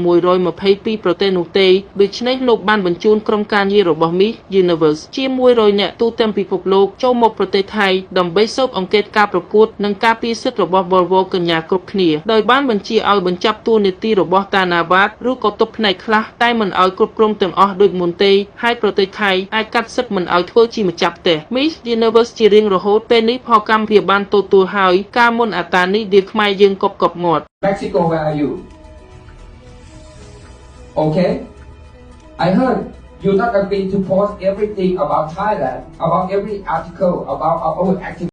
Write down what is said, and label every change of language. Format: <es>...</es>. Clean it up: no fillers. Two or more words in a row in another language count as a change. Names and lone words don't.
<km>122 ប្រទេសនោះទេដូច្នេះលោកបានបញ្ជូនក្រុមការងាររបស់ Miss Universe ជា100នាក់ទូទាំងពិភពលោកចូលមកប្រទេសថៃដើម្បីស៊ើបអង្កេតការប្រកួតនិងការពារសិទ្ធិរបស់វវកញ្ញាគ្រប់គ្នាដោយបានបញ្ជាឲ្យបញ្ចប់តួនាទីរបស់តាណាវ៉ាត់ឬក៏ទប់ផ្នែកខ្លះតែមិនឲ្យគ្រប់គ្រងទាំងអស់ដូចមុនទេហើយប្រទេសថៃអាចកាត់សិទ្ធិមិនឲ្យធ្វើជាម្ចាស់ផ្ទះ Miss Universe ជារៀងរហូតពេលនេះផលកម្មព្រាបានទទួលហើយការមុនអាតានេះដែលខ្មែរយើងកប់មាត់</km> <en>Mexico, where are you? Okay? I heard you not agree to post everything about Thailand, about every article, about our own activity.</en>